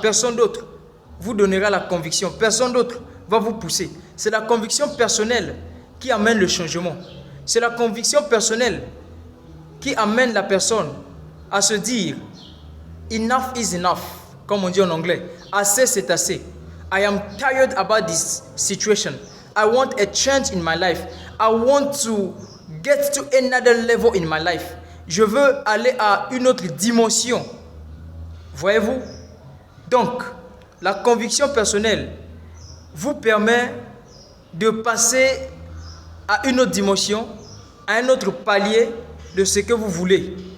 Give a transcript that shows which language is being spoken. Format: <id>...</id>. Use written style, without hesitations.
<fr>Personne d'autre vous donnera la conviction. Personne d'autre va vous pousser. C'est la conviction personnelle qui amène le changement. C'est la conviction personnelle qui amène la personne à se dire «</fr> <en>Enough is enough</en> <fr>», comme on dit en anglais. Assez, c'est assez.</fr> <en>I am tired about this situation. I want a change in my life. I want to get to another level in my life.</en> <fr>Je veux aller à une autre dimension. Voyez-vous? Donc, la conviction personnelle vous permet de passer à une autre dimension, à un autre palier de ce que vous voulez.</fr>